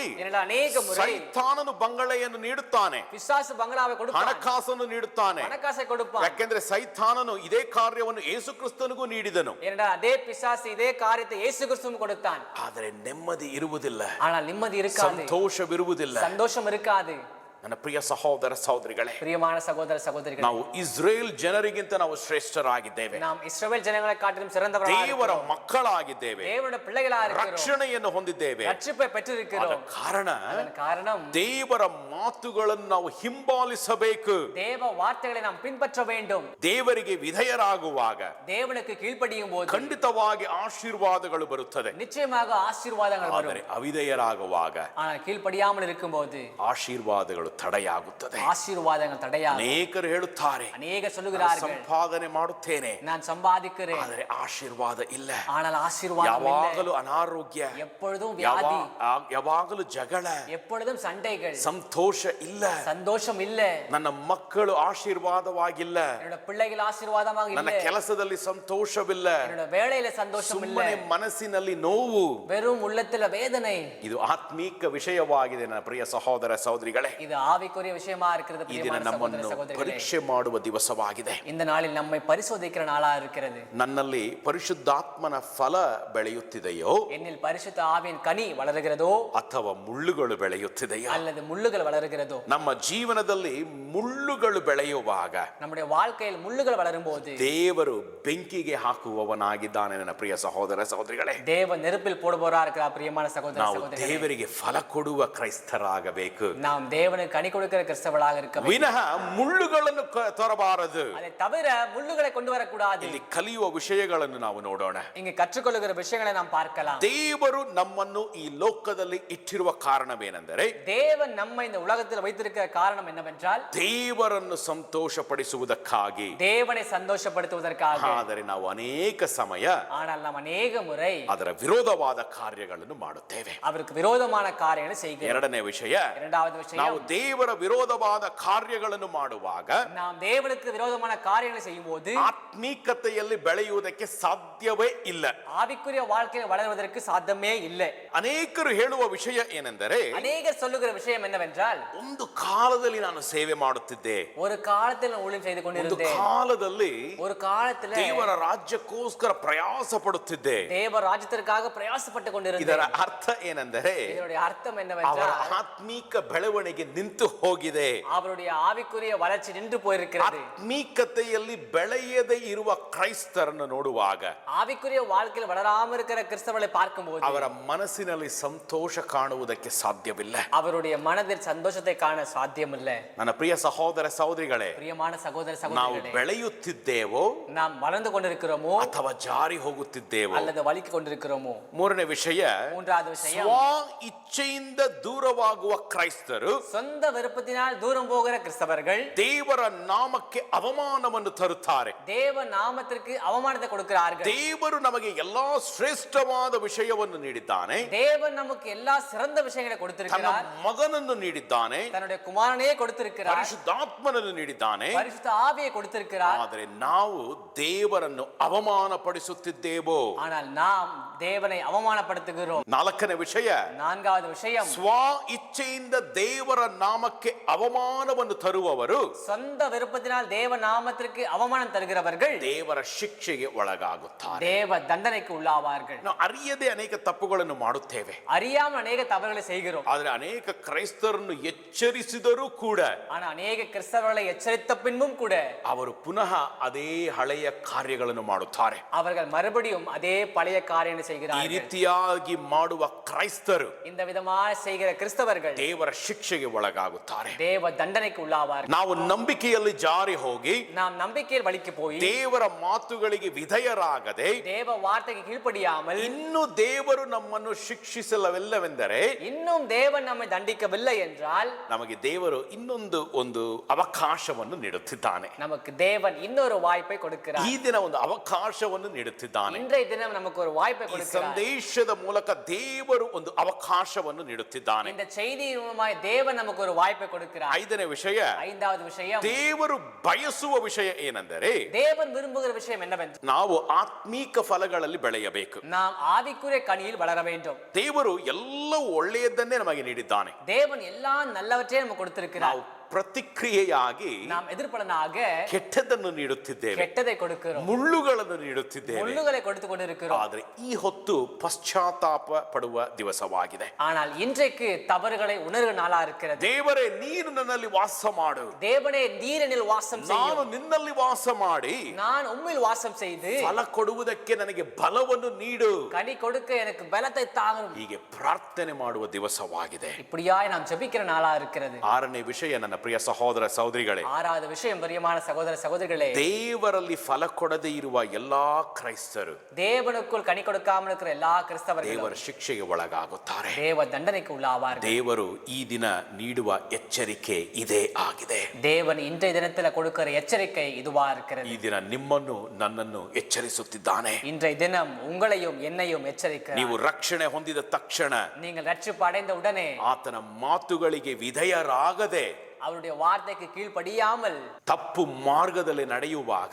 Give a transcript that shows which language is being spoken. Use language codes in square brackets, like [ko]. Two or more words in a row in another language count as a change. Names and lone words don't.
[ta] ஏனென்றால் ಅನೇಕ முறை [kn] ಸೈತಾನನು ಬಂಗಳೆಯನ್ನು ನೀಡುತ್ತಾನೆ, [ta] பிசாசு பங்களாவை கொடுப்பான், [kn] ಹಣಕಾಸನ್ನು ನೀಡುತ್ತಾನೆ. [ta] ಹಣಕಾಸை கொடுப்பான். [kn] ಯಾಕೆಂದ್ರೆ ಸೈತಾನನು ಇದೇ ಕಾರ್ಯವನ್ನು ಯೇಸು ಕ್ರಿಸ್ತನಿಗೂ ನೀಡಿದನು, [ta] ஏனென்றால் அதே பிசாசு இதே காரியத்தை இயேசு கிறிஸ்துவும் கொடுத்தான். [kn] ಆದರೆ ನೆಮ್ಮದಿ ಇರುವುದಿಲ್ಲ, [ta] ஆனால் நிம்மதி இருக்காது, [kn] ಸಂತೋಷವಿರುವುದಿಲ್ಲ. [ta] சந்தோஷம் இருக்காது. [kn] ನನ್ನ ಪ್ರಿಯ ಸಹೋದರ ಸಹೋದರಿಗಳೇ, [ta] பிரியமான சகோதர சகோதரிகளே, [kn] ನಾವು ಇಸ್ರೇಲ್ ಜನರಿಗಿಂತ ನಾವು ಶ್ರೇಷ್ಠರಾಗಿದ್ದೇವೆ, [ta] நாம் இஸ்ரவேல் ஜனங்களை காட்டிலும் சிறந்தவர்களாக [kn] ದೇವರ [ta] இருக்கிறோம். [kn] ಮಕ್ಕಳಾಗಿದ್ದೇವೆ, [ta] தேவனுடைய பிள்ளைகளாக இருக்கிறோம், [kn] ರಕ್ಷಣೆಯನ್ನು ಹೊಂದಿದ್ದೇವೆ. [ta] ரட்சிப்பை பெற்றிருக்கிறோம். [kn] ಕಾರಣ [ta] அதன் காரணம் [kn] ದೇವರ ಮಾತುಗಳನ್ನು ನಾವು ಹಿಂಬಾಲಿಸಬೇಕು. [ta] தேவ வார்த்தைகளை நாம் பின்பற்ற வேண்டும். [kn] ದೇವರಿಗೆ ವಿಧೇಯರಾಗುವಾಗ [ta] தேவனுக்கு கீழ்ப்படியும் போது [kn] ಖಂಡಿತವಾಗಿ ಆಶೀರ್ವಾದಗಳು ಬರುತ್ತದೆ. [ta] நிச்சயமாக ஆசீர்வாதங்கள் [kn] ಆದರೆ [ta] வரும். [kn] ಅವಿಧೇಯರಾಗುವಾಗ [ta] ஆனால் கீழ்ப்படியாமல் இருக்கும்போது [kn] ಆಶೀರ್ವಾದಗಳು ತಡೆಯಾಗುತ್ತದೆ. [ta] ஆசீர்வாதங்கள் தடையாகும். [kn] ಅನೇಕರು ಹೇಳುತ್ತಾರೆ, [ta] அநேகர் சொல்லுகிறார்கள், [kn] ಸಂಪಾದನೆ ಮಾಡುತ್ತೇನೆ, [ta] நான் சம்பாதிக்கிறேன், [kn] ಆದರೆ ಆಶೀರ್ವಾದ ಇಲ್ಲ. [ta] ஆனால் ಆಶೀರ್வாதம் இல்லை. [kn] ಯಾವಾಗಲೂ ಅನಾರೋಗ್ಯ, [ta] எப்பொழுதும் வியாதி, [kn] ಯಾವಾಗಲೂ ಜಗಳ, [ta] எப்பொழுதும் சண்டைகள், [kn] ಸಂತೋಷ ಇಲ್ಲ. [ta] சந்தோஷம் இல்ல, [kn] ನನ್ನ ಮಕ್ಕಳು ಆಶೀರ್ವಾದವಾಗಿಲ್ಲ, [ta] என்னோட பிள்ளைகள் ஆசீர்வாதமாக [kn] ನನ್ನ [ta] இல்லை, [kn] ಕೆಲಸದಲ್ಲಿ ಸಂತೋಷವಿಲ್ಲ, [ta] என்னோட வேலையில சந்தோஷம் இல்லை, [kn] ಸುಮ್ಮನೆ ಮನಸ್ಸಿನಲ್ಲಿ ನೋವು, [ta] வெறும் உள்ளத்துல வேதனை. [kn] ಇದು ಆತ್ಮೀಕ ವಿಷಯವಾಗಿದೆ. ನನ್ನ ಪ್ರಿಯ ಸಹೋದರ ಸಹೋದರಿಗಳೇ, [ta] இது ಆವಿக்குரிய விஷயமா இருக்கிறது. [kn] ಈ ದಿನ [ta] பிரியமான சகோதர [kn] ನಮ್ಮನ್ನು [ta] சகோதரிகளே, [kn] ಪರೀಕ್ಷೆ ಮಾಡುವ ದಿವಸವಾಗಿದೆ. [ta] இந்த நாளில் நம்மை பரிசோதிக்கிற நாளா இருக்கிறது. [kn] ನನ್ನಲ್ಲಿ ಪರಿಶುದ್ಧಾತ್ಮನ ಫಲ ಬೆಳೆಯುತ್ತಿದೆಯೋ, [ta] என்னில் பரிசுத்த ஆவியின் கனி வளருகிறதோ, [kn] ಅಥವಾ ಮುಳ್ಳುಗಳು ಬೆಳೆಯುತ್ತಿದೆಯೋ? [ta] அல்லது முள்ளுகள் வளருகிறதோ? [kn] ನಮ್ಮ ಜೀವನದಲ್ಲಿ ಮುಳ್ಳುಗಳು ಬೆಳೆಯುವಾಗ [ta] நம்முடைய வாழ்க்கையில் முள்ளுகள் வளரும் போது [kn] ದೇವರು ಬೆಂಕಿಗೆ ಹಾಕುವವನಾಗಿದ್ದಾನೆ. ನನ್ನ ಪ್ರಿಯ ಸಹೋದರ ಸಹೋದರಿಗಳೇ, [ta] தேவன் நெருப்பில் போடுபவரா இருக்கிறார். பிரியமான சகோதர [kn] ನಾವು [ta] சகோதரிகளே, [kn] ದೇವರಿಗೆ ಫಲ ಕೊಡುವ ಕ್ರೈಸ್ತರಾಗಬೇಕು, [ta] நாம் தேவனுக்கு கனி கொடுக்கிற கிறிஸ்தவர்களாக இருக்க வேண்டும். [kn] ವಿನಃ ಮುಳ್ಳುಗಳನ್ನು ತರಬಾರದು. [ta] அதை தவிர முள்ளுகளை கொண்டு வரக்கூடாது. [kn] ಇಲ್ಲಿ ಕಲಿಯುವ ವಿಷಯಗಳನ್ನು ನಾವು ನೋಡೋಣ. [ta] இங்கு கற்றுக்கொள்ளுகிற விஷயங்களை நாம் பார்க்கலாம். [kn] ದೇವರು ನಮ್ಮನ್ನು ಈ ಲೋಕದಲ್ಲಿ ಇಟ್ಟಿರುವ ಕಾರಣವೇನೆಂದರೆ, [ta] தேவன் நம்மை இந்த உலகத்தில் வைத்திருக்கிற காரணம் என்னவென்றால் [kn] ದೇವರನ್ನು ಸಂತೋಷಪಡಿಸುವುದಕ್ಕಾಗಿ. [ta] தேவனை சந்தோஷப்படுத்துவதற்காக. [kn] ಆದರೆ ನಾವು ಅನೇಕ ಸಮಯ [ta] ஆனால் நாம் அநேக முறை [kn] ಅದರ ವಿರೋಧವಾದ ಕಾರ್ಯಗಳನ್ನು ಮಾಡುತ್ತೇವೆ. [ta] அவருக்கு விரோதமான காரியங்களை செய்கிறோம். [kn] ಎರಡನೇ ವಿಷಯ, [ta] இரண்டாவது [kn] ನಾವು [ta] விஷயம், [kn] ದೇವರ ವಿರೋಧವಾದ ಕಾರ್ಯಗಳನ್ನು ಮಾಡುವಾಗ [ta] நாம் தேவனுக்கு விரோதமான காரியங்களை செய்யும் போது [kn] ಆತ್ಮೀಕತೆಯಲ್ಲಿ ಬೆಳೆಯುವುದಕ್ಕೆ ಸಾಧ್ಯವೇ ಇಲ್ಲ. [ta] ஆவிக்குரிய வாழ்க்கையில் வளர்வதற்கு சாத்தியமே இல்லை. [kn] ಅನೇಕರು ಹೇಳುವ ವಿಷಯ ಏನೆಂದರೆ, [ta] அநேகர் சொல்லுகிற விஷயம் என்னவென்றால், [kn] ಒಂದು ಕಾಲದಲ್ಲಿ ನಾನು ಸೇವೆ ಮಾಡುತ್ತಿದ್ದೆ, [ta] ஒரு காலத்தில் நான் ஊழியம் செய்து [kn] ಒಂದು [ta] கொண்டிருந்தேன், [kn] ಕಾಲದಲ್ಲಿ [ta] ஒரு காலத்துல [kn] ದೇವರ ರಾಜ್ಯಕ್ಕೋಸ್ಕರ ಪ್ರಯಾಸ ಪಡುತ್ತಿದ್ದೆ. [ta] தேவ ராஜ்யத்திற்காக பிரயாசப்பட்டு [kn] ಇದರ [ta] கொண்டிருந்தேன். [kn] ಅರ್ಥ ಏನೆಂದರೆ, [ta] இதனுடைய அர்த்தம் [kn] ಅವರ [ta] என்னவென்றால், [kn] ಆತ್ಮೀಕ ಬೆಳವಣಿಗೆ ನಿಂತು ಹೋಗಿದೆ. [ta] அவருடைய ಆವಿக்குரிய வளர்ச்சி நின்று போயிருக்கிறது. [kn] ಆತ್ಮೀಕತೆಯಲ್ಲಿ ಬೆಳೆಯದೇ ಇರುವ ಕ್ರೈಸ್ತರನ್ನು ನೋಡುವಾಗ [ta] ஆவிக்குரிய வாழ்க்கையில் வளராம இருக்கிற கிறிஸ்தவர்களை பார்க்கும்போது [kn] ಅವರ ಮನಸ್ಸಿನಲ್ಲಿ ಸಂತೋಷ ಕಾಣುವುದಕ್ಕೆ ಸಾಧ್ಯವಿಲ್ಲ. [ta] அவருடைய மனதில் சந்தோஷத்தை காண சாத்தியமில்லை. [kn] ನನ್ನ ಪ್ರಿಯ ಸಹೋದರ ಸಹೋದರಿಗಳೇ, [ta] பிரியமான சகோதர [kn] ನಾವು [ta] சகோதரிகளே, [kn] ಬೆಳೆಯುತ್ತಿದ್ದೇವೋ [ta] நாம் வளர்ந்து கொண்டிருக்கிறோமோ [kn] ಅಥವಾ ಜಾರಿ ಹೋಗುತ್ತಿದ್ದೇವೋ? [ta] அல்லது வலிக்கு கொண்டிருக்கிறோமோ? [kn] ಮೂರನೇ ವಿಷಯ, [ta] மூன்றாவது விஷயம், [kn] ಸ್ವ ಇಚ್ಛೆಯಿಂದ ದೂರವಾಗುವ ಕ್ರೈಸ್ತರು [ta] சொந்த விருப்பத்தினால் தூரம் போகிற கிறிஸ்தவர்கள் [kn] ದೇವರ ನಾಮಕ್ಕೆ ಅವಮಾನವನ್ನು ತರುತ್ತಾರೆ. [ta] தேவ நாமத்திற்கு அவமானத்தை கொடுக்கிறார்கள். [kn] ದೇವರು ನಮಗೆ ಎಲ್ಲಾ ಶ್ರೇಷ್ಠವಾದ ವಿಷಯವನ್ನು ನೀಡಿದ್ದಾನೆ, [ta] தேவன் நமக்கு எல்லா சிறந்த விஷயங்களை [kn] ತನ್ನ [ta] கொடுத்திருக்கிறார். [kn] ಮಗನನ್ನು ನೀಡಿದ್ದಾನೆ, [ta] தன்னுடைய குமாரனையே கொடுத்திருக்கிறார், [kn] ಪರಿಶುದ್ಧಾತ್ಮನನ್ನು ನೀಡಿದ್ದಾನೆ. [ta] பரிசுத்த ஆவியை கொடுத்திருக்கிறார். [kn] ಆದರೆ ನಾವು ದೇವರನ್ನು ಅವಮಾನಪಡಿಸುತ್ತಿದ್ದೇವೋ? [ta] ஆனால் நாம் தேவனை அவமானப்படுத்துகிறோம். [kn] ನಾಲ್ಕನೇ ವಿಷಯ, [ta] நான்காவது விஷயம், [kn] ಸ್ವ ಇಚ್ಛೆಯಿಂದ ದೇವರ ನಾಮಕ್ಕೆ ಅವಮಾನವನ್ನು ತರುವವರು [ta] சொந்த விருப்பத்தினால் தேவ நாமத்திற்கு அவமானம் தருகிறவர்கள் [kn] ದೇವರ ಶಿಕ್ಷೆಗೆ ಒಳಗಾಗುತ್ತಾರೆ. [ta] தேவ தண்டனைக்கு உள்ளாவார்கள். [kn] ನಾವು ಅರಿಯದೆ ಅನೇಕ ತಪ್ಪುಗಳನ್ನು ಮಾಡುತ್ತೇವೆ, [ta] அறியாமல் அநேக தவறுகளை செய்கிறோம். [kn] ಆದರೆ ಅನೇಕ ಕ್ರೈಸ್ತರನ್ನು ಎಚ್ಚರಿಸಿದರೂ ಕೂಡ [ta] ஆனா அநேக கிறிஸ்தவர்களை எச்சரித்த பின்பும் கூட [kn] ಅವರು ಪುನಃ ಅದೇ ಹಳೆಯ ಕಾರ್ಯಗಳನ್ನು ಮಾಡುತ್ತಾರೆ. [ta] அவர்கள் மறுபடியும் அதே பழைய காரியங்களை [kn] ಈ [ta] செய்கிறார்கள். [kn] ರೀತಿಯಾಗಿ ಮಾಡುವ ಕ್ರೈಸ್ತರು [ta] இந்த விதமாக செய்கிற கிறிஸ்தவர்கள் [kn] ದೇವರ ಶಿಕ್ಷೆಗೆ ಒಳಗಾಗುತ್ತಾರೆ. ಒಳಗಾಗುತ್ತಾರೆ. [ta] தேவ தண்டனைக்கு உள்ளாவார்கள். [kn] ನಾವು ನಂಬಿಕೆಯಲ್ಲಿ ಜಾರಿ ಹೋಗಿ [ta] நாம் நம்பிக்கையில் வழிக்கு போய் [kn] ದೇವರ ಮಾತುಗಳಿಗೆ ವಿಧೇಯರಾಗದೆ [ta] தேவ வார்த்தைக்கு கீழ்ப்படியாமல் [kn] ಇನ್ನು ದೇವರು ನಮ್ಮನ್ನು ಶಿಕ್ಷಿಸಲವೆಲ್ಲವೆಂದರೆ [ta] இன்னும் தேவன் நம்மை தண்டிக்கவில்லை என்றால் [kn] ನಮಗೆ ದೇವರು ಒಂದು ಅವಕಾಶವನ್ನು ನೀಡುತ್ತಿದ್ದಾನೆ. [ta] நமக்கு தேவன் இன்னொரு வாய்ப்பை கொடுக்கிறார். [kn] ಈ ದಿನ ಒಂದು ಅವಕಾಶವನ್ನು ನೀಡುತ್ತಿದ್ದಾನೆ. [ta] இன்றைய தினம் நமக்கு ஒரு வாய்ப்பை [kn] ಈ [ta] கொடுக்கிறார். [kn] ಸಂದೇಶದ ಮೂಲಕ ದೇವರು ಒಂದು ಅವಕಾಶವನ್ನು ನೀಡುತ್ತಿದ್ದಾನೆ. [ta] இந்த செய்தியின் மூலமாய் தேவன் நமக்கு ஒரு வாய்ப்பை கொடுக்கிறார். [kn] ಐದನೇ ವಿಷಯ, [ta] ஐந்தாவது விஷயம், [kn] ದೇವರು ಬಯಸುವ ವಿಷಯ ಏನೆಂದರೆ [ta] தேவன் விரும்புகிற விஷயம் என்னவென்றால் [kn] ನಾವು ಆತ್ಮೀಕ ಫಲಗಳಲ್ಲಿ ಬೆಳೆಯಬೇಕು. [ta] நாம் ஆவிக்குரிய கனியில் வளர வேண்டும். [kn] ದೇವರು ಎಲ್ಲವೂ ಒಳ್ಳೆಯದನ್ನೇ ನಮಗೆ ನೀಡಿದ್ದಾನೆ. [ta] தேவன் எல்லா நல்லவற்றையும் நமக்கு கொடுத்திருக்கிறார். [kn] ನಾವು ಪ್ರತಿಕ್ರಿಯೆಯಾಗಿ [ta] நாம் எதிர்பலனாக [kn] ಕೆಟ್ಟದನ್ನು ನೀಡುತ್ತಿದ್ದೇವೆ, [ta] கெட்டதை கொடுக்கிறோம், [kn] ಮುಳ್ಳುಗಳನ್ನು ನೀಡುತ್ತಿದ್ದೇವೆ. [ta] முள்ளுகளை கொடுத்து கொண்டிருக்கிறோம். [kn] ಆದರೆ ಈ ಹೊತ್ತು ಪಶ್ಚಾತ್ತಾಪ ಪಡುವ ದಿವಸವಾಗಿದೆ. [ta] ஆனால் இன்றைக்கு தவறுகளை உணர்வு நாளா இருக்கிறது. [kn] ದೇವರೇ, ನೀನು ನನ್ನಲ್ಲಿ ವಾಸ ಮಾಡು, [ta] தேவனே நீர் என்னில் வாசம் [kn] ನಾನು [ta] செய்யும், [kn] ನಿನ್ನಲ್ಲಿ ವಾಸ ಮಾಡಿ [ta] நான் உம்மில் வாசம் செய்து [kn] ಫಲ ಕೊಡುವುದಕ್ಕೆ ನನಗೆ ಬಲವನ್ನು ನೀಡು, [ta] கனி கொடுக்க எனக்கு பலத்தை தாரும். [kn] ಹೀಗೆ ಪ್ರಾರ್ಥನೆ ಮಾಡುವ ದಿವಸವಾಗಿದೆ. [ta] இப்படியாய் நாம் ஜெபிக்கிற நாளா இருக்கிறது. [kn] ಆರನೇ ವಿಷಯ, ನನ್ನ ಪ್ರಿಯ ಸಹೋದರ ಸಹೋದರಿಗಳೇ, [ta] ஆறாவது விஷயம், பிரியமான சகோதர சகோதரிகளே, [kn] ದೇವರಲ್ಲಿ ಫಲ ಕೊಡದೇ ಇರುವ ಎಲ್ಲಾ ಕ್ರೈಸ್ತರು [ta] தேவனுக்குள் கனி கொடுக்காமல் இருக்கிற எல்லா கிறிஸ்தவர்களும் [kn] ದೇವರ ಶಿಕ್ಷೆಗೆ ಒಳಗಾಗುತ್ತಾರೆ. [ta] தேவ தண்டனைக்கு உள்ளாவார்கள். [kn] ದೇವರು ಈ ದಿನ ನೀಡುವ ಎಚ್ಚರಿಕೆ ಇದೇ ಆಗಿದೆ. [ta] தேவன் இன்றைய தினத்துல கொடுக்கிற எச்சரிக்கை இதுவா இருக்கிறது. [kn] ಈ ದಿನ ನಿಮ್ಮನ್ನು ನನ್ನನ್ನು ಎಚ್ಚರಿಸುತ್ತಿದ್ದಾನೆ. [ta] இன்றைய தினம் உங்களையும் என்னையும் எச்சரிக்கிறார். [kn] ನೀವು ರಕ್ಷಣೆ ಹೊಂದಿದ ತಕ್ಷಣ [ta] நீங்கள் ரட்சிப்பு அடைந்த உடனே [kn] ಆತನ ಮಾತುಗಳಿಗೆ ವಿಧೇಯರಾಗದೆ [ta] அவருடைய வார்த்தைக்கு கீழ்ப்படியாமல் [kn] ತಪ್ಪು ಮಾರ್ಗದಲ್ಲಿ ನಡೆಯುವಾಗ